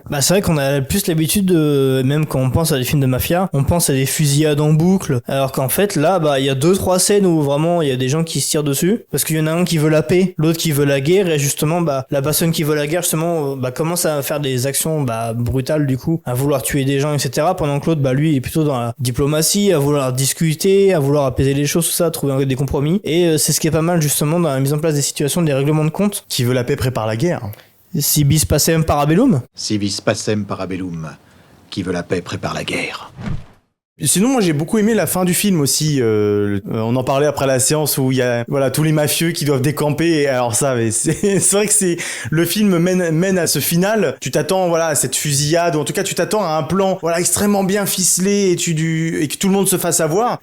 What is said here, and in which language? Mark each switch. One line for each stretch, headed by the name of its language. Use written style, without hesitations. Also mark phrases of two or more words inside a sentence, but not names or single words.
French: Bah c'est vrai qu'on a plus l'habitude de, même quand on pense à des films de mafia, on pense à des fusillades en boucle, alors qu'en fait là il y a 2-3 scènes où vraiment il y a des gens qui se tirent dessus, parce qu'il y en a un qui veut la paix, l'autre qui veut la guerre, et justement la personne qui veut la guerre justement commence à faire des actions brutales du coup, à vouloir tuer des gens etc, pendant que l'autre lui est plutôt dans la diplomatie, à vouloir discuter, à vouloir apaiser les choses, tout ça, trouver des compromis, et c'est ce qui est pas mal justement dans la mise en place des situations, des règlements de compte. Qui veut la paix prépare la guerre.
Latin: Si bis pacem parabellum. Si vis pacem parabellum.
French: Qui veut la paix prépare la guerre. Sinon, moi, j'ai beaucoup aimé la fin du film aussi. On en parlait après la séance où il y a, voilà, tous les mafieux qui doivent décamper. Et alors ça, mais c'est vrai que le film mène à ce final. Tu t'attends, voilà, à cette fusillade, ou en tout cas, tu t'attends à un plan, voilà, extrêmement bien ficelé et que tout le monde se fasse avoir.